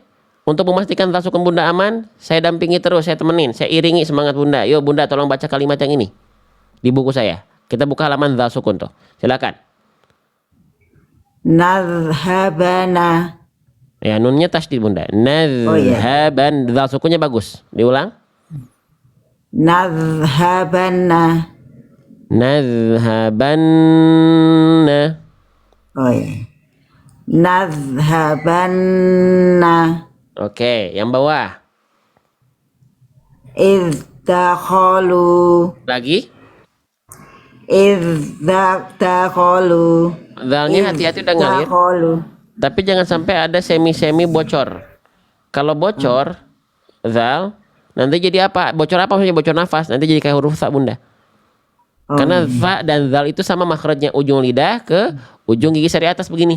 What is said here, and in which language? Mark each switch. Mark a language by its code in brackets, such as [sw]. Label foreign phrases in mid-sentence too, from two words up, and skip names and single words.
[id] Untuk memastikan zal sukun Bunda aman, saya dampingi terus, saya temenin, saya iringi semangat Bunda. Yuk Bunda tolong baca kalimat yang ini di buku saya. Kita buka halaman zal sukun tuh. Silakan. Nadhabana. Ya, nunnya tasdid Bunda. Oh, iya. Nadhaban. Zal sukunnya bagus. Diulang. Nadhabana. Nadhabanna. Oh iya. Nadhabanna. Oke, yang bawah. [ar] إذ دخلوا. [id] Lagi. [ar] إذ دخلوا. [id] Zalnya hati-hati udah ngalir. Dakhalu. Tapi jangan sampai ada semi-semi bocor. Kalau bocor, zal, nanti jadi apa? Bocor apa maksudnya? Bocor nafas. Nanti jadi kayak huruf sa Bunda. Karena za dan zal itu sama makhrajnya, ujung lidah ke ujung gigi seri atas begini.